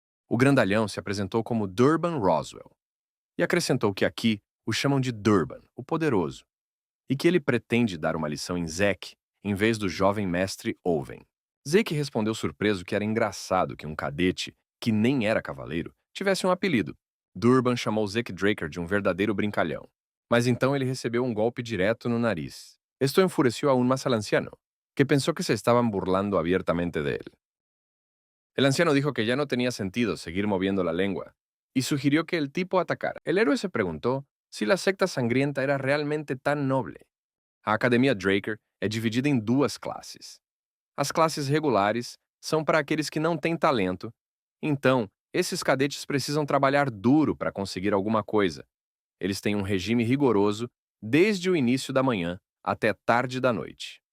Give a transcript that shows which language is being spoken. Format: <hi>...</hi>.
<pt>O grandalhão se apresentou como Durban Roswell e acrescentou que aqui o chamam de Durban, o poderoso, e que ele pretende dar uma lição em Zack em vez do jovem mestre Owen. Zack respondeu surpreso que era engraçado que um cadete, que nem era cavaleiro, tivesse um apelido. Durban chamou Zack Draker de um verdadeiro brincalhão. Mas então ele recebeu um golpe direto no nariz.</pt> <es>Esto enfureció aún más al anciano, que pensó que se estaban burlando abiertamente de él. El anciano dijo que ya no tenía sentido seguir moviendo la lengua y sugirió que el tipo atacara. El héroe se preguntó si la secta sangrienta era realmente tan noble.</es> <pt>A Academia Draker é dividida em duas classes. As classes regulares são para aqueles que não têm talento, então esses cadetes precisam trabalhar duro para conseguir alguma coisa. Eles têm um regime rigoroso desde o início da manhã até tarde da noite.</pt>